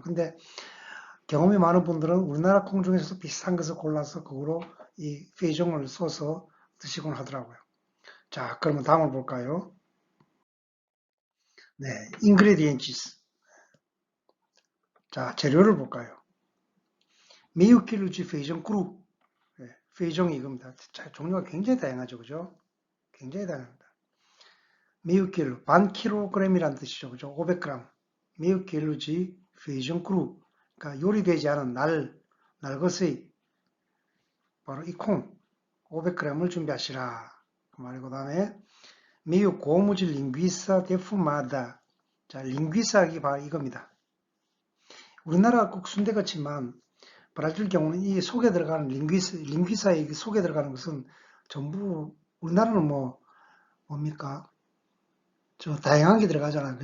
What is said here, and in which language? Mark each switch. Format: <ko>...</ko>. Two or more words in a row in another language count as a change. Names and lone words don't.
<ko>근데 경험이 많은 분들은 우리나라 콩 중에서도 비슷한 것을 골라서 그거로 이 페이종을 써서 드시곤 하더라고요. 자, 그러면 다음을 볼까요? 네, ingredients. 자, 재료를 볼까요?</ko> <pt>meio quilo de feijão cru.</pt> <ko>네, feijão이 이겁니다. 자, 종류가 굉장히 다양하죠, 그죠? 굉장히 다양합니다.</ko> <pt>meio quilo,</pt> <ko>반 킬로그램이라는 뜻이죠, 그죠? 500g.</ko> <pt>meio quilo de feijão cru.</pt> <ko>그러니까 요리되지 않은 날것의 바로 이 콩 500g을 준비하시라. 그 말이고, 다음에</ko> <pt>meio como de linguiça defumada.</pt> <ko>자, 링귀사기 바로 이겁니다. 우리나라 국 순대 같지만 브라질 경우는 이 속에 들어가는 링귀사의 속에 들어가는 것은 전부 우리나라는 뭡니까? 저 다양하게 들어가잖아요.</ko>